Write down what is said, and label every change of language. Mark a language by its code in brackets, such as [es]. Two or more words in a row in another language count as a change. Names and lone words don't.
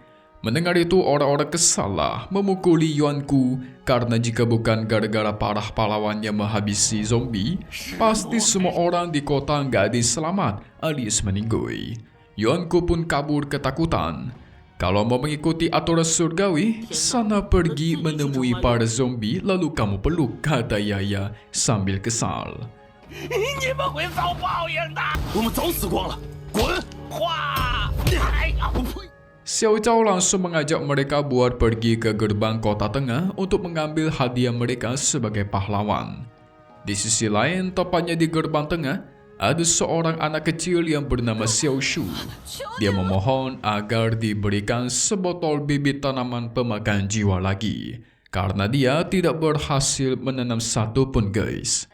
[id] Mendengar itu orang-orang kesal lah memukuli Yuanku karena jika bukan gara-gara para pahlawan yang menghabisi zombie, pasti semua orang di kota nggak ada selamat alias meninggoy. Yuanku pun kabur ketakutan. Kalau mau mengikuti aturan surgawi, sana pergi menemui para zombie lalu kamu peluk, kata Yaya sambil kesal. [zh] 你们会遭报应的！我们早死光了，滚！话，哎呀，我呸！ [id] Xiao Zhao langsung mengajak mereka buat pergi ke gerbang kota tengah untuk mengambil hadiah mereka sebagai pahlawan. Di sisi lain, tepatnya di gerbang tengah, ada seorang anak kecil yang bernama Xiao Shu. Dia memohon agar diberikan sebotol bibit tanaman pemakan jiwa lagi, karena dia tidak berhasil menanam satu pun guys.